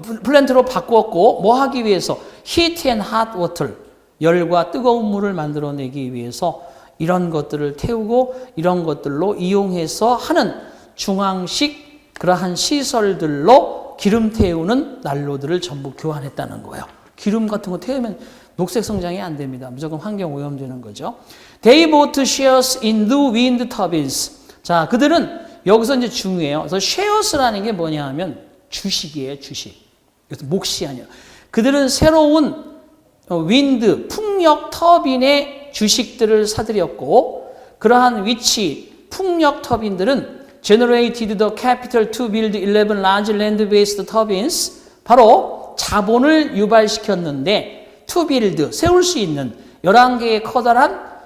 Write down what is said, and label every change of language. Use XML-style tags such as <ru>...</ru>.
<ko>플랜트로 바꾸었고 뭐 하기 위해서</ko> <en>heat and hot water</en> <ko>열과 뜨거운 물을 만들어내기 위해서 이런 것들을 태우고 이런 것들로 이용해서 하는 중앙식 그러한 시설들로 기름 태우는 난로들을 전부 교환했다는 거예요. 기름 같은 거 태우면 녹색 성장이 안 됩니다. 무조건 환경 오염되는 거죠.</ko> <en>They bought shares in the wind turbines.</en> <ko>자, 그들은 여기서 이제 중요해요. 그래서 shares라는 게 뭐냐 하면 주식이에요, 주식. 그래서 몫이 아니에요. 그들은 새로운 윈드, 풍력 터빈의 주식들을 사들였고 그러한 위치, 풍력 터빈들은</ko> <en>generated the capital to build 11 large land-based turbines</en> <ko>바로 자본을 유발시켰는데 to build, 세울 수 있는 11개의 커다란</ko>